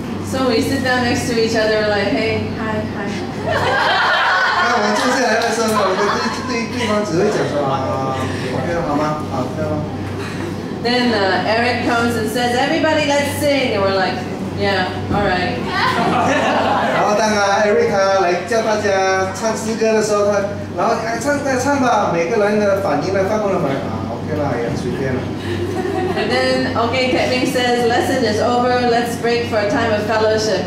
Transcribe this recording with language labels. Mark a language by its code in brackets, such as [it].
[en] So we sit down next to each other, we're like, hey, hi, hi. [zh] 那我们坐下来的时候呢，我们对方只会讲说OK 了好吗？好，这样吗？ [en] Then Eric comes and says, everybody let's sing. And we're like, yeah, all right. [zh] 然后当Eric 来叫大家唱诗歌的时候，然后唱吧，每个人的反应呢，发过来OK 啦，也随便了。 [en] And then, okay, Kevin says, lesson is over, let's break for a time of fellowship.